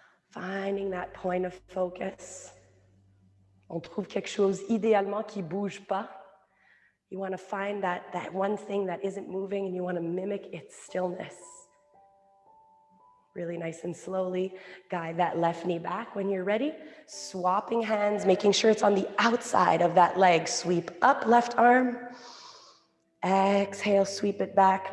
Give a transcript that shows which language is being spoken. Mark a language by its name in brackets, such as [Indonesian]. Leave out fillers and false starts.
[English] Finding that point of focus. [French] On trouve quelque chose idéalement qui bouge pas. [English] You want to find that one thing that isn't moving and you want to mimic its stillness. Really nice and slowly guide that left knee back. When you're ready, swapping hands, making sure it's on the outside of that leg. Sweep up, left arm. Exhale, sweep it back.